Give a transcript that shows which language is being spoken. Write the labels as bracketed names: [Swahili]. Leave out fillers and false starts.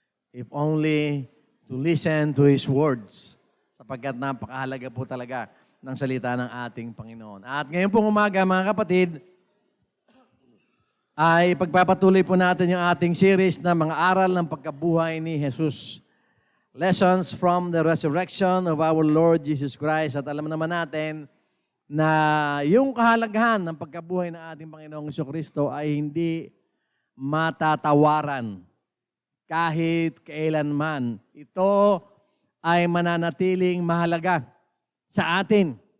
[English] If only to listen to His words, [Filipino] sapagkat napakahalaga po talaga ng salita ng ating Panginoon. At ngayon pong umaga mga kapatid, ay pagpapatuloy po natin yung ating series na mga aral ng pagkabuhay ni Jesus. [English] Lessons from the resurrection of our Lord Jesus Christ. [Filipino] At alam naman natin na yung kahalagahan ng pagkabuhay ng ating Panginoong Jesucristo ay hindi matatawaran kahit kailanman. Ito ay mananatiling mahalaga sa atin.